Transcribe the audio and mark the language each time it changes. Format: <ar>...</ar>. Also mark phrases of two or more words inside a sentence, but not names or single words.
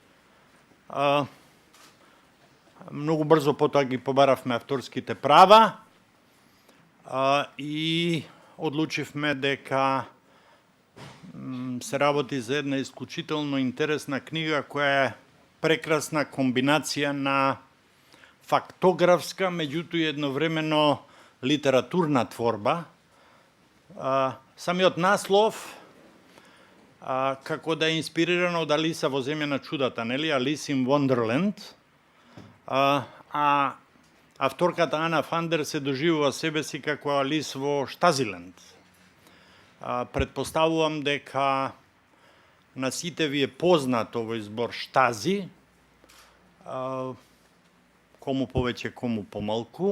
<mk>Многу брзо потоа ги побаравме авторските права и одлучивме дека се работи за една исклучително интересна книга која е прекрасна комбинација на фактографска, меѓутоа и едновремено литературна творба. Самиот наслов како да е инспирирано од Алиса во земја на чудата, нели?</mk> <en>Alice in Wonderland.</en> <mk>А авторката Ана Фандер се доживува себе си како Алис во Штазиленд. Предпоставувам дека на сите ви е познат овој збор Штази, кому повеќе, кому помалку.</mk>